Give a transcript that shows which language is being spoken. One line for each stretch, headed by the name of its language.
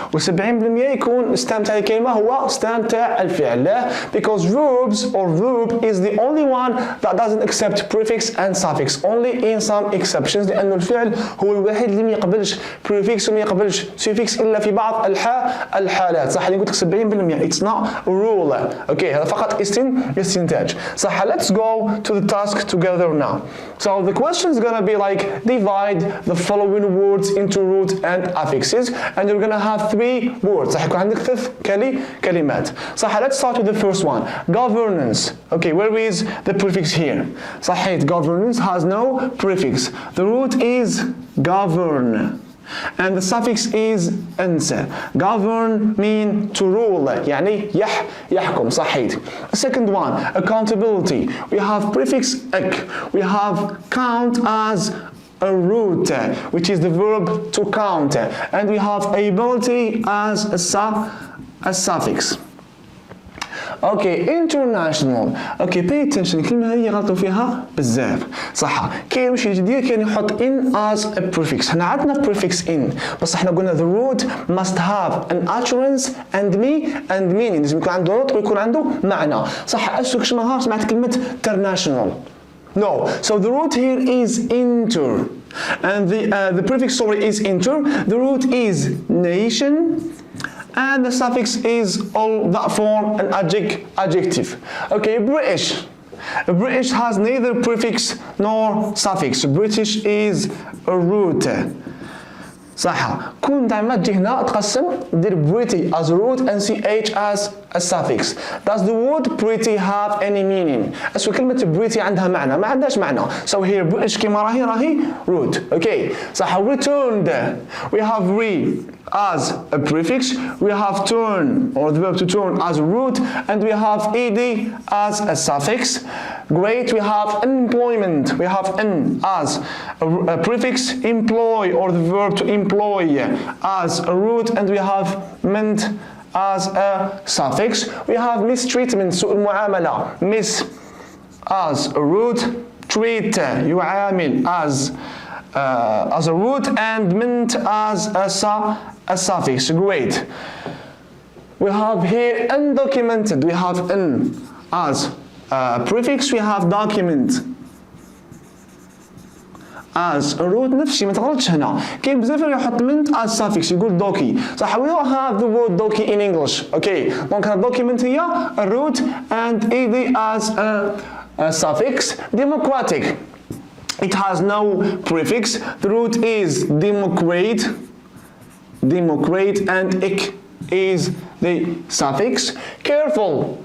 Arabic: و70% يكون stem تاع الكلمة هو stem تاع الفعل.
English: Because verbs or verb is the only one that doesn't accept prefix and suffix. Only in some exceptions.
Arabic: لأنه الفعل هو الوحيد اللي ما يقبلش prefix وما يقبلش suffix إلا في بعض الحالات. صح. اللي قلت لك 70%
English: it's not a rule.
Arabic: Okay. هذا فقط استنتاج. صح.
English: Let's go to the task together now. So the question is gonna be like divide the following words into root and affixes. And you're gonna have three words.
Arabic: راح يكون عندك ثلاث كلمات. صح.
English: Let's start with the first one. Governance. Okay, where is the prefix here?
Arabic: صحيح.
English: Governance has no prefix. The root is govern. And the suffix is
Arabic: انس.
English: Govern mean to rule.
Arabic: يعني يحكم. صحيح.
English: Second one, accountability. We have prefix ek. We have count as a root, which is the verb to count, and we have ability as a suffix. Okay, international. Okay, pay attention.
Arabic: الكلمة هي غلطوا فيها بزاف. صح. كاين واش يدير كاين يحط in
English: as a prefix.
Arabic: احنا عندنا
English: prefix in
Arabic: بس احنا قلنا
English: the root must have an utterance and meaning.
Arabic: لازم يكون عنده نطق ويكون عنده معنى. صح. أسوك شو نهار سمعت كلمة international.
English: No, so the root here is inter, and the prefix is inter. The root is nation, and the suffix is all that form an adjective. Okay, British. British has neither prefix nor suffix. British is a root.
Arabic: صح. كون دائما تجي هنا تقسم دير
English: pretty as a root and ch as a suffix. Does the word pretty have any meaning?
Arabic: اسو كلمة pretty عندها معنى؟ ما عندهاش معنى.
English: So here British
Arabic: كيما راهي
English: root. Okay.
Arabic: صح.
English: returned. We have re as a prefix. We have turn or the verb to turn as a root, and we have ed as a suffix. Great. We have employment. We have n as a prefix. Employ or the verb to employ as a root, and we have ment as a suffix. We have mistreatment,
Arabic: سوء المعاملة,
English: miss as a root, treat
Arabic: يعامل
English: as a root, and ment as a suffix. Great. We have here undocumented. We have n as a prefix. We have document as a root.
Arabic: نفس الشيء ما تغلطش هنا. كاين بزاف اللي يحط
English: ment as suffix
Arabic: يقول doki. صح.
English: We don't have the word doki in English. Okay.
Arabic: دونك هنا
English: document
Arabic: هي
English: a root and ed as a suffix. Democratic. It has no prefix. The root is democrate, and ik is the suffix. Careful.